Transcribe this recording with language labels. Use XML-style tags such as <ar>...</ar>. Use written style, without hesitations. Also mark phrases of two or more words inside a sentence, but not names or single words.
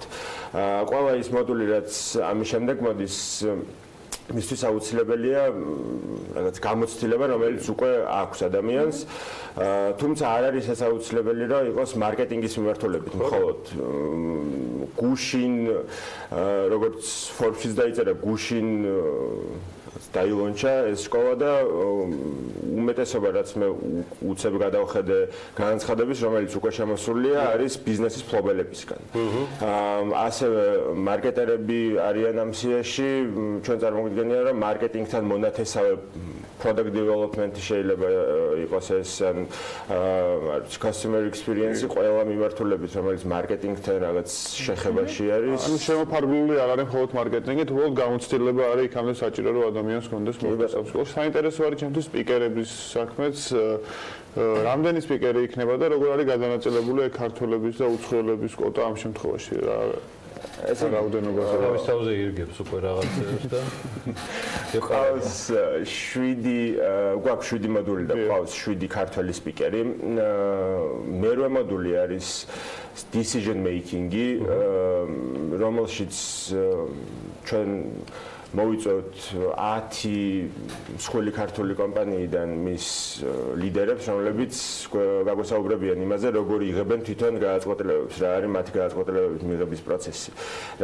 <ka>ყველა ის მოდული რაც ამის შემდეგ მოდის მისთვის აუცილებელია რაღაც გამოცდილება, რომელიც უკვე აქვს ადამიანს, თუმცა არ არის ეს აუცილებელი, რომ იყოს მარკეტინგის მიმართულებით, მხოლოდ გუშინ, როგორც Forbes-ის დაიწერა, გუშინ დაილონჩა ეს სკოლა და უმეტესობა რაც მე უცებ გადავხედე განცხადების, რომელიც უკვე შემოსულია, არის ბიზნესის ფლობელებისგან. ასევე მარკეტერები არიან ამ სიაში, ჩვენ წარმოვიდგენია, რომ მარკეტინგთან მონათესავე</ka> <en>product development</en> <ka>შეიძლება იყოს ეს ან</ka> <en>customer experience</en> <ka>ყველა მიმართულებით, რომელიც მარკეტინგთან რაღაც შეხებაში არის. ანუ შემოფარგლული არ არის მხოლოდ მარკეტინგი, თუმცა გამოცდილება არის იქამდე საჭირო, რომ ადამიანს კონდეს მოგვიწევს. საინტერესო არის ჩემთვის სპიკერების საქმეც, რამდენი სპიკერი იქნება და როგორ არის გადანაწილებული ქართველების და უცხოელების კვოტა ამ შემთხვევაში რა ეს რაოდენობაზე თავის თავზე ირგებს უკვე რაღაცებს და ყავს 7 მოდული და ყავს 7 ქართველი სპიკერი. მერვე მოდული არის</ka> <en>decision making-ი,</en> <ka>რომელშიც ჩვენ მოვიწევთ 10 მსხვილი ქართული კომპანიიდან მის ლიდერებს, რომლებიც გაგვესაუბრებიან იმაზე, როგორ იღებენ თვითონ გადაწყვეტილებებს, რა არის მათი გადაწყვეტილებების მიღების პროცესი.</ka>